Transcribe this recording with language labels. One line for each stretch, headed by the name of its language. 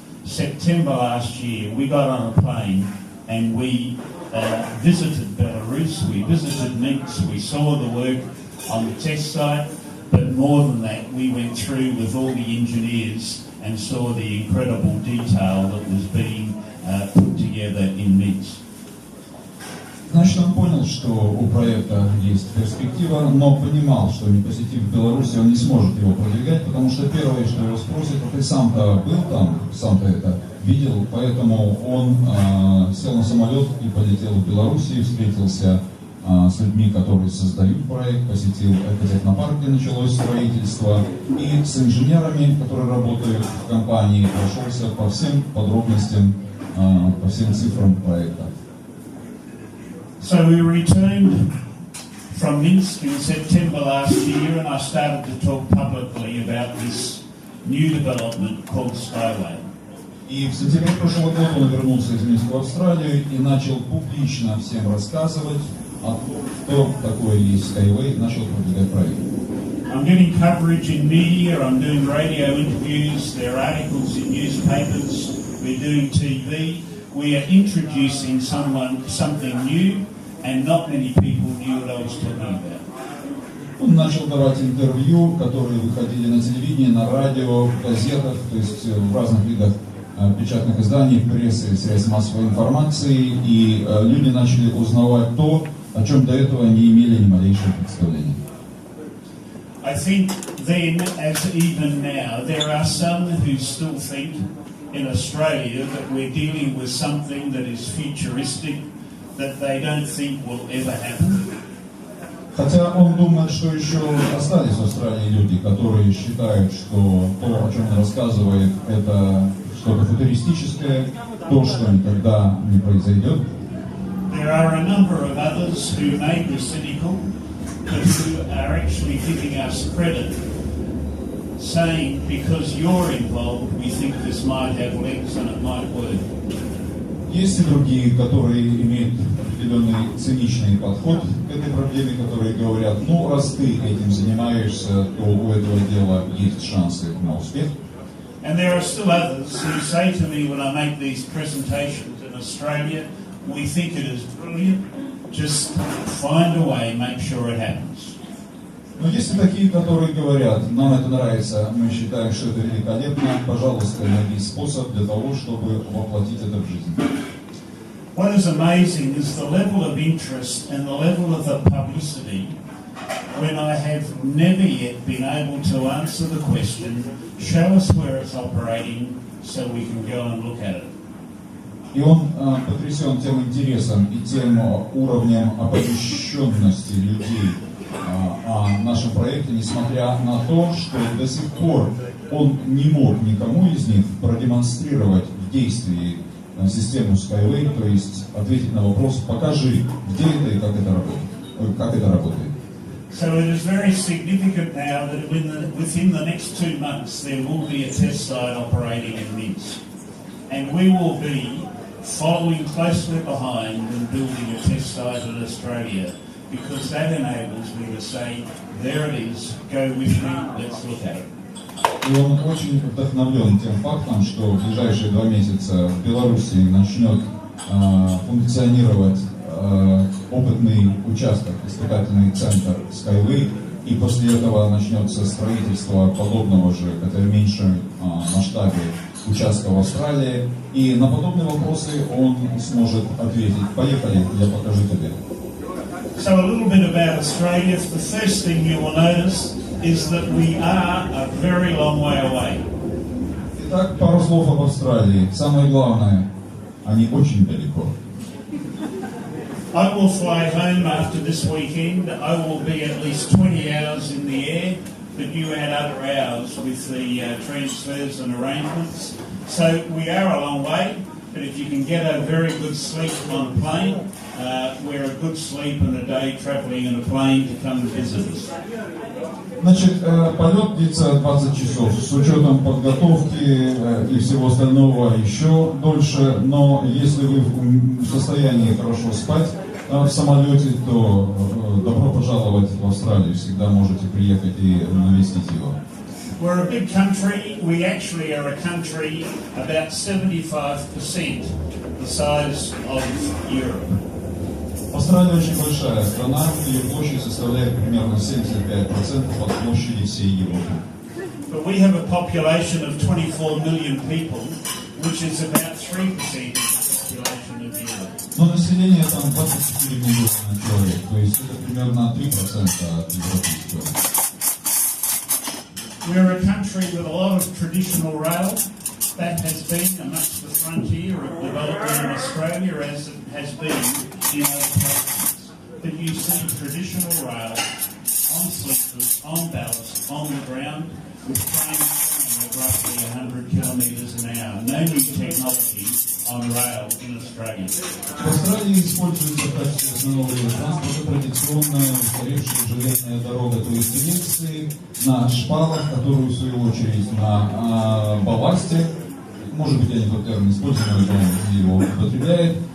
English: September last year, we got on a plane and we visited Belarus, we visited Minsk, we saw the work on the test site. But more than that, we went through with all the engineers and saw the incredible detail that was being put together in Minsk.
Russian: Значит, он понял, что у проекта есть перспектива, но понимал, что не посетив Беларусь, он не сможет его продвигать, потому что первое, что его спросят, ты сам-то был там, сам-то это видел, поэтому он сел на самолет и полетел в Беларусь, встретился с людьми, которые создают проект, посетил экотехнопарк, где началось строительство, и с инженерами, которые работают в компании, прошелся по всем подробностям, по всем цифрам проекта.
English: So we returned from Minsk in September last year, and I started to talk publicly about this new development called SkyWay.
Russian: И в сентябре прошлого года он вернулся из Минска в Австралию и начал публично всем рассказывать о том, что такое есть SkyWay, начал продвигать проект.
English: I'm getting coverage in media, I'm doing radio interviews, there are articles in newspapers, we're doing TV. We are introducing something new, and not many people knew what I was talking about.
Russian: Он начал давать интервью, которые выходили на телевидении, на радио, в газетах, то есть в разных видах печатных изданий, прессы, средств массовой информации, и люди начали узнавать то, о чем до этого не имели ни малейшего представления.
English: I think then, as even now, there are some who still think in Australia that we're dealing with something that is futuristic, that they don't think will ever happen.
Russian: Хотя он думает, что еще остались в Австралии люди, которые считают, что то, о чем он рассказывает, это что-то футуристическое, то, что никогда не произойдет.
English: There are a number of others who may be cynical, but who are actually giving us credit, saying because you're involved, we think this might have legs and it might work.
Russian: Есть и другие, которые имеют определенный циничный подход к этой проблеме, которые говорят, ну, раз ты этим занимаешься, то у этого дела есть шансы на успех.
English: And there are still others who say to me when I make these presentations in Australia, we think it is brilliant, just find a way, make sure it happens.
Russian: Но есть и такие, которые говорят, нам это нравится, мы считаем, что это великолепно, пожалуйста, найди способ для того, чтобы воплотить это в жизнь.
English: What is amazing is the level of interest and the level of the publicity when I have never yet been able to answer the question, show us where it's operating so we can go and look at it.
Russian: И он потрясен тем интересом и тем уровнем оповещенности людей о нашем проекте, несмотря на то, что до сих пор он не мог никому из них продемонстрировать в действии систему SkyWay, то есть ответить на вопрос, покажи, где это и как это работает.
English: So it is very significant now that within the next 2 months there will be a test site operating in Minsk. And we will be following closely behind and building a test site in Australia, because that enables me to say, there it is, go with me, let's look at it.
Russian: И он очень вдохновлен тем фактом, что в ближайшие 2 месяца в Беларуси начнет функционировать опытный участок, испытательный центр SkyWay, и после этого начнется строительство подобного же, хотя в меньшем масштабе, участка в Австралии. И на подобные вопросы он сможет ответить. Поехали, я покажу тебе.
English: So a little bit about Australia. The first thing you will notice is that we are a very long way away.
Russian: Итак, пару слов об Австралии. Самое главное, они очень далеко.
English: I will fly home after this weekend. I will be at least 20 hours in the air, but you add other hours with the transfers and arrangements. So we are a long way, but if you can get a very good sleep on a plane, we're a good sleep and a day travelling in a plane to come and visit us.
Russian: Значит, полет длится 20 часов, с учетом подготовки и всего остального еще дольше, но если вы в состоянии хорошо спать в самолете, то добро пожаловать в Австралию, всегда можете приехать и навестить его.
English: We're a big country. We actually are a country about 75% the size of Europe.
Russian: Австралия очень большая страна, ее площадь составляет примерно 75% от площади всей Европы.
English: But we have a population of 24 million people, which is about 3% of the population of Europe.
Russian: Но население там 24 миллиона человек, то есть это примерно 3% от европейского.
English: We're a country with a lot of traditional rail. That has been amongst the frontier of development in Australia as it has been in other places. But you see traditional rail on sleepers, on ballast, on the ground, with trains going at roughly 100 kilometres an hour. No new technology on rail in Australia.
Russian: В Австралии используется в качестве основного вида транспорта традиционная устаревшая железная дорога, то есть рельсы на шпалах, которые в свою очередь на балласте. Может быть, я не тот термин использую, но он его употребляет.